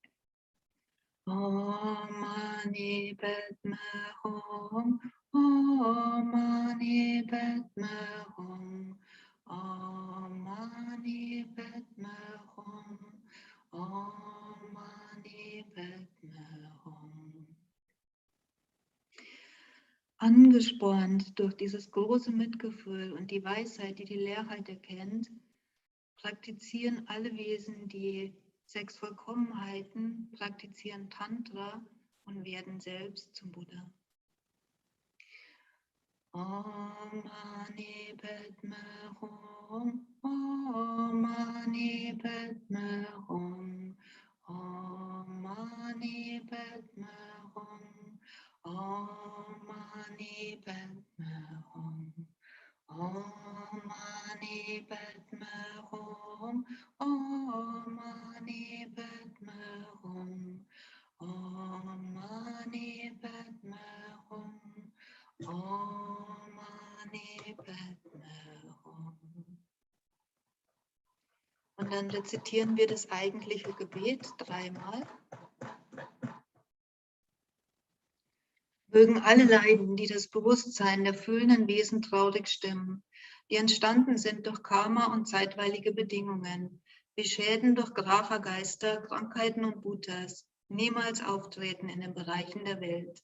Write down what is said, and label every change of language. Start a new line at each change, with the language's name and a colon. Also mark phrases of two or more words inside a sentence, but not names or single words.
Sanskrit: ॐ मणि पद्मे हूँ. ॐ मणि पद्मे हूँ. ॐ मणि पद्मे हूँ. ॐ मणि पद्मे हूँ.
German: Angespornt durch dieses große Mitgefühl und die Weisheit, die die Leerheit erkennt, praktizieren alle Wesen die 6 Vollkommenheiten, praktizieren Tantra und werden selbst zum Buddha.
Sanskrit: ॐ मणि पद्मे हूँ. ॐ मणि पद्मे हूँ. ॐ मणि पद्मे हूँ. ॐ मणि पद्मे हूँ. ॐ मणि पद्मे हूँ. ॐ मणि पद्मे हूँ. ॐ मणि पद्मे हूँ. ॐ मणि पद्मे हूँ.
German: Und dann rezitieren wir das eigentliche Gebet 3-mal. Mögen alle Leiden, die das Bewusstsein der fühlenden Wesen traurig stimmen, die entstanden sind durch Karma und zeitweilige Bedingungen, wie Schäden durch Graha-Geister, Krankheiten und Bhutas, niemals auftreten in den Bereichen der Welt.